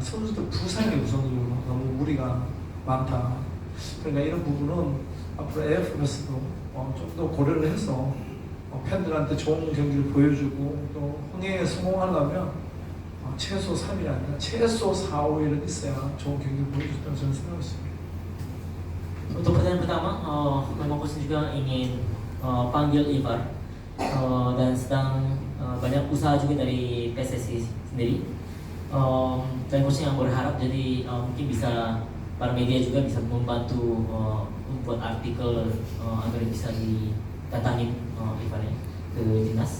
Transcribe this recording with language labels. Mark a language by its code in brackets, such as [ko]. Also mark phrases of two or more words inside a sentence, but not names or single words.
[ko] 선수들 부상이 우선적으로 너무 무리가 많다. 그러니까 이런 부분은 앞으로 AFL에서도 좀 더 고려를 해서 팬들한테 좋은 경기를 보여주고 또 흥행에 성공하려면 최소 3일 아니라 최소 4, 5일은 있어야 좋은 경기를 보여줬다고 저는 생각하고 있습니다. [id] Untuk pertanyaan pertama, memang coach juga ingin panggil Ivar dan sedang banyak usaha juga dari PSSI sendiri. Dan coach yang berharap jadi mungkin bisa para media juga bisa membantu membuat artikel agar bisa didatangin Ivarnya ke timnas.